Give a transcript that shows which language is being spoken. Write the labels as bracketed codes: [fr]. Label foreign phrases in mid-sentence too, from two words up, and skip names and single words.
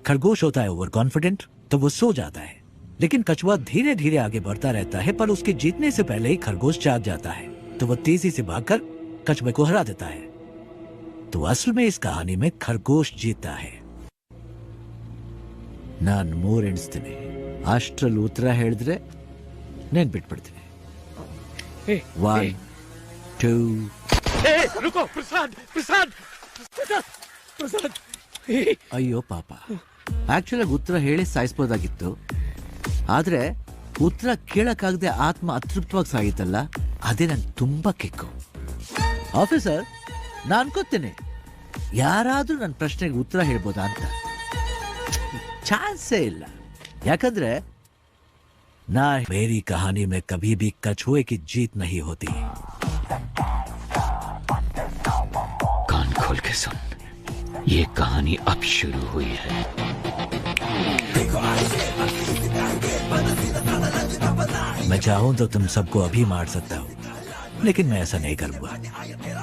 [hi] खरगोश होता है ओवर कॉन्फिडेंट, तो वो सो जाता है, लेकिन कछुआ धीरे धीरे आगे बढ़ता रहता है, पर उसके जीतने से पहले ही खरगोश जाग जाता है, तो वो तेजी से भागकर कछुए को हरा देता है। तो असल में इस कहानी में खरगोश जीता है। [kn] नान ಮೂರು ಎಣಿಸ್ತೀನಿ, ಅಷ್ಟರಲ್ಲಿ ಉತ್ತರ ಹೇಳಿದ್ರೆ ನೆನ್ಪಿಟ್ಬಿಡ್ತೀನಿ। 1 2 [hi] रुको, प्रसाद, प्रसाद, [kn] ಪ್ರಸಾದ್ ಅಯ್ಯೋ ಪಾಪ, ಆಕ್ಚುಲಿ ಉತ್ತರ ಹೇಳಿ ಸಾಯಿಸ್ಬೋದಾಗಿತ್ತು, ಆದ್ರೆ ಉತ್ತರ ಕೇಳಕ್ಕಾಗದೆ ಆತ್ಮ ಅತೃಪ್ತವಾಗಿ ಸಾಗಿತ್ತಲ್ಲ, ಅದೇ ನಂಗೆ ತುಂಬಾ ಕಿಕ್ಕು। ಆಫೀಸರ್, ನಾನು ಅನ್ಕೋತೀನಿ ಯಾರಾದ್ರೂ ನನ್ನ ಪ್ರಶ್ನೆಗೆ ಉತ್ತರ ಹೇಳ್ಬೋದಾ ಅಂತ. ಚಾನ್ಸೇ ಇಲ್ಲ, ಯಾಕಂದ್ರೆ [hi] ना मेरी कहानी में कभी भी कछुए की जीत नहीं होती। कान खोल के सुन, ये कहानी अब शुरू हुई है। मैं चाहूं तो तुम सबको अभी मार सकता हूं, लेकिन मैं ऐसा नहीं करूंगा।